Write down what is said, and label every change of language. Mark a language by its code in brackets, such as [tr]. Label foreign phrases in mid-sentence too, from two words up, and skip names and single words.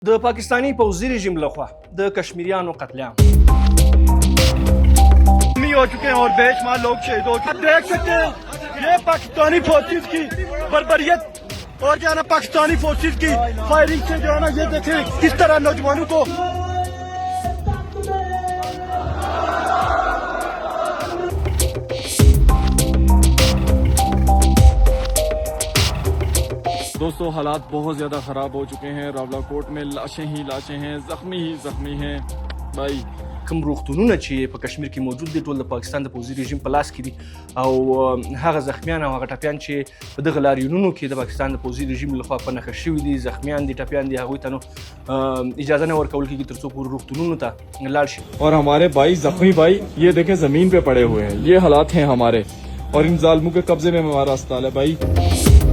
[ps] د پاکستانی پوځي رژیم لخوا د کشمیریانو قتل عام [ur] ہو چکے ہیں اور بے شمار لوگ شہید ہو چکے ہیں. دیکھ سکتے ہیں یہ پاکستانی فورسز کی بربریت اور کیا نہ پاکستانی فورسز کی فائرنگ سے جو ہے نہ یہ دیکھیں کس طرح نوجوانوں کو دوستوں حالات بہت زیادہ خراب ہو چکے ہیں. راولاکوٹ میں لاشیں ہی لاشیں ہیں، زخمی ہی زخمی ہیں بھائی. [ps] کوم روغتونونه چې په کشمیر کې موجود دي ټول د پاکستان د پوځي رژیم په لاس کې دي او هغه زخمیان او هغه ټپیان چې په دغه لاریونونو کې د پاکستان د پوځي رژیم لخوا په نښه شوي دي، زخمیان دي، ټپیان دي، هغوی ته نو اجازه نه ورکول کېږي تر څو پورې روغتونونو ته لاړ شي. [ur] اور ہمارے بھائی زخمی بھائی یہ دیکھیں زمین پہ پڑے ہوئے ہیں، یہ حالات ہیں ہمارے اور ان ظالموں کے قبضے میں ہمارا اسپتال ہے بھائی.